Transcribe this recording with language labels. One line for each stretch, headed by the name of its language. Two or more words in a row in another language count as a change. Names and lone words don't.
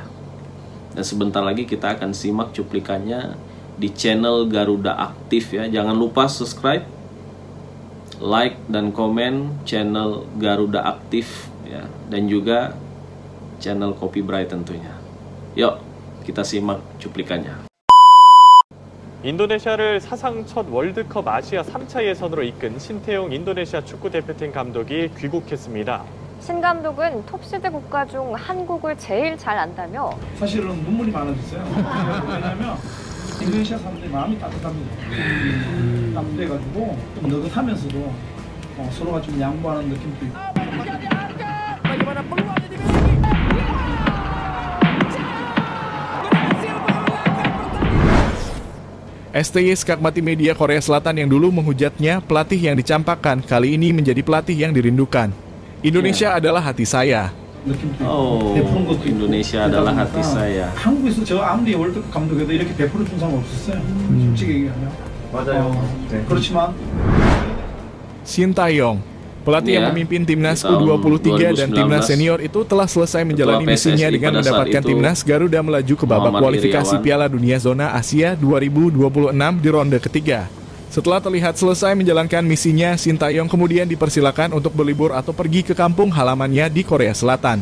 Indonesian: Dan sebentar lagi kita akan simak cuplikannya di channel Garuda Aktif ya. Jangan lupa subscribe, like, dan komen channel Garuda Aktif ya. Dan juga channel Kopi Bray tentunya. Yuk, kita simak cuplikannya.
Korean: 인도네시아를 사상 첫 월드컵 아시아 3차 예선으로 이끈 신태용 인도네시아 축구대표팀 감독이 귀국했습니다. 신 감독은 톱시드 국가 중 한국을 제일 잘 안다며 사실은 눈물이 많아졌어요. 왜냐하면 인도네시아 사람들이 마음이 따뜻합니다. 따뜻해가지고 좀 느긋하면서도 서로가 좀 양보하는 느낌도 있고.
Indonesian: STY skakmati media Korea Selatan yang dulu menghujatnya pelatih yang dicampakkan kali ini menjadi pelatih yang dirindukan. Indonesia adalah hati saya. Oh, Indonesia adalah hati saya.
Korean: 한국에서 저 아무리 월드컵 감독해도 이렇게 베풀어 준 사람 없었어요. 솔직히 얘기하면. 맞아요. 그렇지만
Indonesian: Sintayong, pelatih yang memimpin timnas U23 dan timnas senior itu telah selesai menjalani misinya dengan mendapatkan timnas Garuda melaju ke babak kualifikasi Piala Dunia Zona Asia 2026 di ronde ketiga. Setelah terlihat selesai menjalankan misinya, Sintayong kemudian dipersilakan untuk berlibur atau pergi ke kampung halamannya di Korea Selatan.